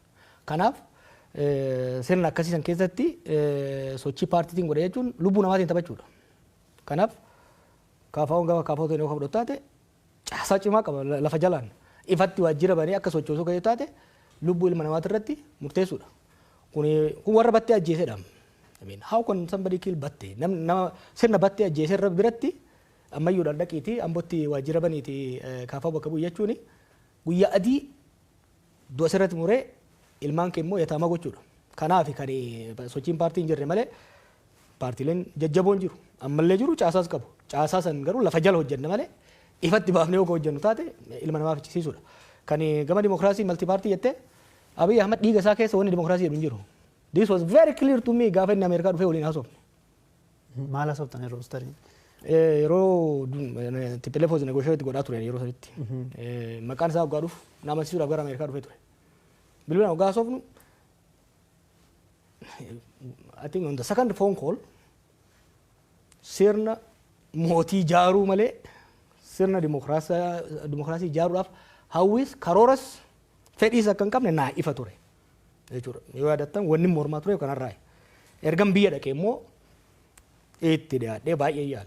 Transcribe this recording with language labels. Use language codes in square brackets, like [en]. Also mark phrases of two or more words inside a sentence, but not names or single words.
[om] Kanaaf sirna akkasiisan keessatti sochii paartiitiin godhe jechuun lubbuu namaatiin taphachuudha. Kanaaf kaafaawwan gaafa kaafaawwan ta'e fudhatu taate caasaa cimaa qaba lafa jalaan ifatti wajjira banii akka sochoosuu ga'ee taate lubbuu ilma namaati irratti murteessuudha. Kun warra battee ajjeesedha. [en] I mean, how can somebody kill battee? [om] Nama sirna battee ajjeesee irra biratti ammayyuudhaan dhaqiiti ambootti waajjira baniiti kaafaa bakka bu'u jechuun guyyaa adii du'a sirratti muree ilmaan kee immoo yataama gochuudha. Kanaaf kan sochiin paartii hin jirre malee paartiileen jajjaboon jiru. Ammallee jiru caasaas qabu. Caasaa san garuu lafa jala hojjenna malee ifatti baafnee yoo hojjennu taate ilma namaaf fichisiisuudha. Kan gama dimokiraasii malti paartii jettee Abiy Ahmed dhiiga isaa keessa wanni dimokiraasii jedhu hin jiru. [en] This was very clear to me [om] gaafa inni Ameerikaa dhufee waliin haasofne. Maal haasoftan yeroo starii? Yeroo telefoon negotiate godhaa ture yeroo sanitti. Maqaan isaa hoggaa dhufu nama amansiisuudhaaf gara Ameerikaa dhufee ture. Bilbilaan hoggaa haasofnu [en] I think on the second phone call [om] sirna mootii ijaaruu malee sirna dimokiraasii ijaaruudhaaf hawwis karooras fedhiis akka hin qabne naa ifa ture. Jechuudha. Yoo yaadattan wanni mormaa ture kanarraa. Ergan biyya dhaqee immoo itti dhiyaadhee baay'ee yaale.